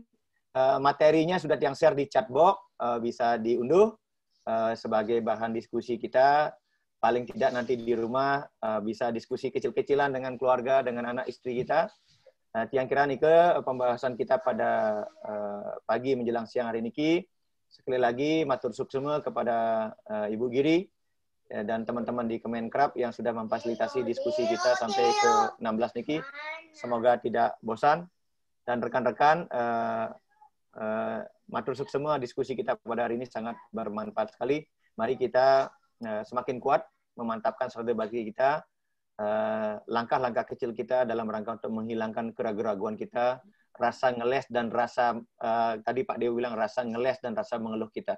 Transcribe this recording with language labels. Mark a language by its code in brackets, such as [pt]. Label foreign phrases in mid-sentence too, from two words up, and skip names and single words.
[id] Materinya sudah yang share di chat box, bisa diunduh sebagai bahan diskusi kita. Paling tidak nanti di rumah bisa diskusi kecil-kecilan dengan keluarga, dengan anak istri kita. Yang kira nih ke pembahasan kita pada pagi menjelang siang hari ini. Sekali lagi [ban] matur suksema [id] kepada Ibu Giri dan teman-teman di Kemenkrab yang sudah memfasilitasi diskusi kita sampai ke 16 niki. Semoga tidak bosan dan rekan-rekan [ban] matur suksema [id] diskusi kita pada hari ini sangat bermanfaat sekali. Mari kita semakin kuat memantapkan strategi kita, langkah-langkah kecil kita dalam rangka untuk menghilangkan keraguan-keraguan kita, rasa ngeles dan rasa tadi Pak Dewi bilang rasa ngeles dan rasa mengeluh kita.